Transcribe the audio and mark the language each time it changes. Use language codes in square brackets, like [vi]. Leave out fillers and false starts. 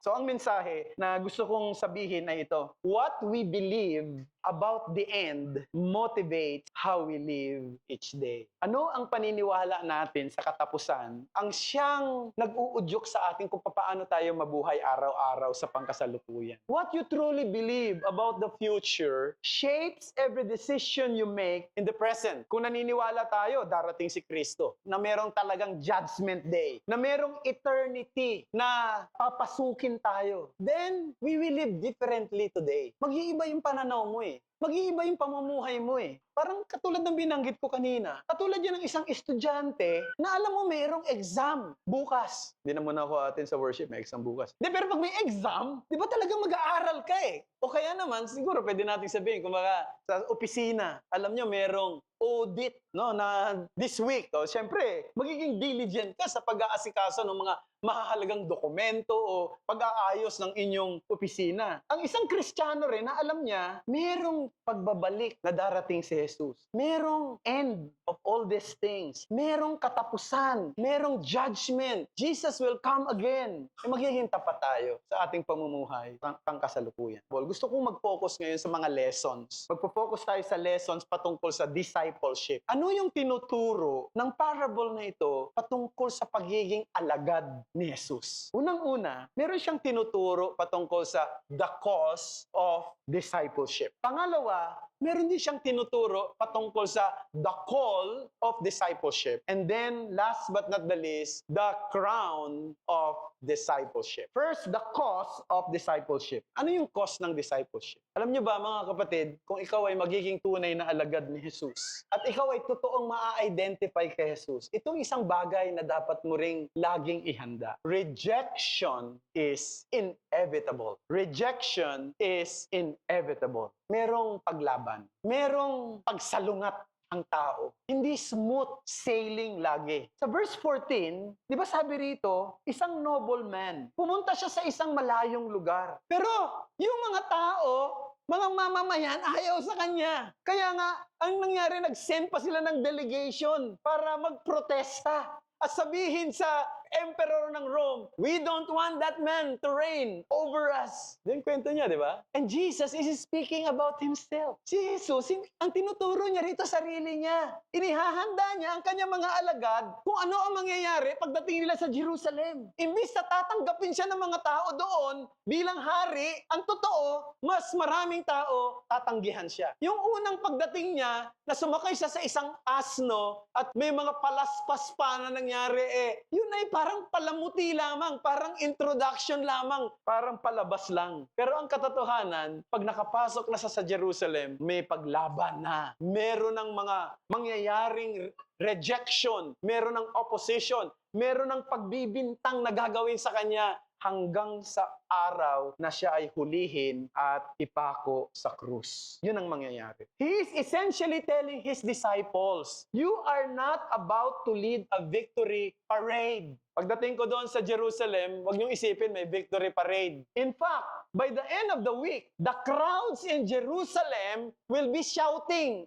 [tl] So ang mensahe na gusto kong sabihin ay ito, [en] what we believe about the end motivates how we live each day. [tl] Ano ang paniniwala natin sa katapusan ang siyang nag-uudyok sa atin kung paano tayo mabuhay araw-araw sa pangkasalukuyan. [en] What you truly believe about the future shapes every decision you make in the present. [tl] Kung naniniwala tayo, darating si Kristo, na merong talagang judgment day, na merong eternity na papasukin tayo, [en] then we will live differently today. [tl] Mag-iiba yung pananaw mo Mag-iiba yung pamumuhay mo Parang katulad ng binanggit ko kanina. Katulad yan ng isang estudyante na alam mo mayroong exam bukas. Hindi na muna ako atin sa worship, may exam bukas. Pero pag may exam, di ba talagang mag-aaral ka O kaya naman, siguro pwede natin sabihin, kumbaga sa opisina, alam nyo merong audit na this week. Siyempre, magiging diligent ka sa pag-aasikaso ng mga mahahalagang dokumento o pag-aayos ng inyong opisina. Ang isang Kristiyano rin na alam niya, merong pagbabalik na darating si Jesus. [en] Merong end of all these things. [tl] Merong katapusan. Merong judgment. [en] Jesus will come again. [tl] Magiging tapat tayo sa ating pamumuhay pangkasalukuyan. Gusto kong mag-focus ngayon sa mga lessons. Magpo-focus tayo sa lessons patungkol sa discipleship. Ano yung tinuturo ng parable na ito patungkol sa pagiging alagad ni Jesus? Unang-una, meron siyang tinuturo patungkol sa the cost of discipleship. Pangalawa, Pangalawa, meron din siyang tinuturo patungkol sa the call of discipleship. [en] And then, last but not the least, the crown of discipleship. First, the cost of discipleship. [tl] Ano yung cost ng discipleship? Alam niyo ba, mga kapatid, kung ikaw ay magiging tunay na alagad ni Jesus, at ikaw ay totoong maa-identify kay Jesus, itong isang bagay na dapat mo ring laging ihanda. [en] Rejection is inevitable. Rejection is inevitable. [tl] Merong paglaban. Merong pagsalungat ang tao. Hindi smooth sailing lagi. Sa verse 14, di ba sabi rito, isang nobleman. Pumunta siya sa isang malayong lugar. Pero yung mga tao, mga mamamayan, ayaw sa kanya. Kaya nga, ang nangyari, nag-send pa sila ng delegation para magprotesta. At sabihin sa emperor ng Rome, [en] we don't want that man to reign over us. [tl] Yung kwento niya, di ba? [en] And Jesus is speaking about himself. [tl] Si Jesus, ang tinuturo niya rito sarili niya. Inihahanda niya ang kanyang mga alagad kung ano ang mangyayari pagdating nila sa Jerusalem. Imbis na tatanggapin siya ng mga tao doon bilang hari, ang totoo, mas maraming tao tatanggihan siya. Yung unang pagdating niya, na sumakay siya sa isang asno at may mga palaspas pa na nangyari, yun ay parang palamuti lamang, parang introduction lamang, parang palabas lang. Pero ang katotohanan, pag nakapasok na sa Jerusalem, may paglaban na. Meron ng mga mangyayaring rejection, meron ng opposition, meron ng pagbibintang na gagawin sa kanya hanggang sa araw na siya ay hulihin at ipako sa krus. Yun ang mangyayari. [en] He is essentially telling his disciples, you are not about to lead a victory parade. [tl] Pagdating ko doon sa Jerusalem, huwag niyong isipin may victory parade. [en] In fact, by the end of the week, the crowds in Jerusalem will be shouting.